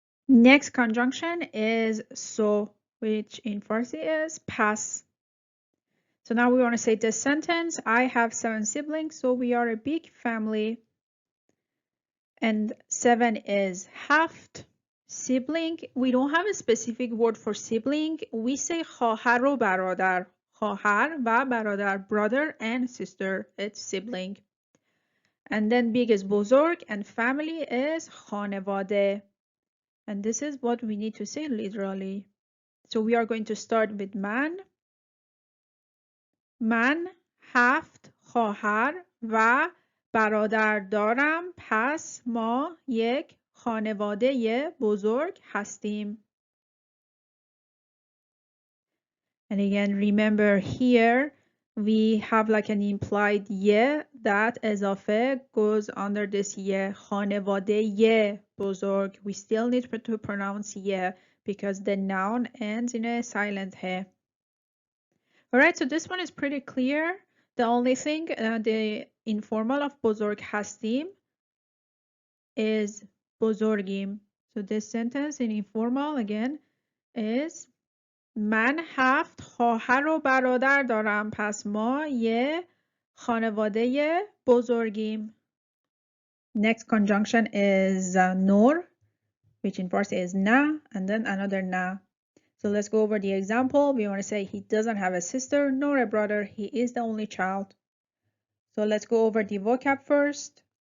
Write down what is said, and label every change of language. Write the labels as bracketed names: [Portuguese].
[English] Next conjunction is so, which in Farsi is پس. So now we want to say this sentence. I have 7 siblings, so we are a big family. And 7 is هفت. Sibling, we don't have a specific word for sibling. We say [Persian] خواهر و برادر. خواهر و برادر, [English] brother and sister, it's sibling. And then big is بزرگ and family is خانواده. And this is what we need to say literally. So we are going to start with من. [Persian] من 7 خواهر و برادر دارم، پس ما یک خانواده بزرگ هستیم. [English] And again, remember here we have like an implied ye, that اضافه goes under this ye, خانواده بزرگ. We still need to pronounce ye because the noun ends in a silent he. Alright, so this one is pretty clear. The only thing, the informal of [Persian] بزرگ هستیم [English] is بزرگیم. So this sentence in informal again is [Persian] من 7 خواهر و برادر دارم، پس ما یه خانواده بزرگیم. [English] Next conjunction is nor, which in Farsi is na, and then another na. So let's go over the example. We want to say he doesn't have a sister nor a brother. He is the only child. So let's go over the vocab first.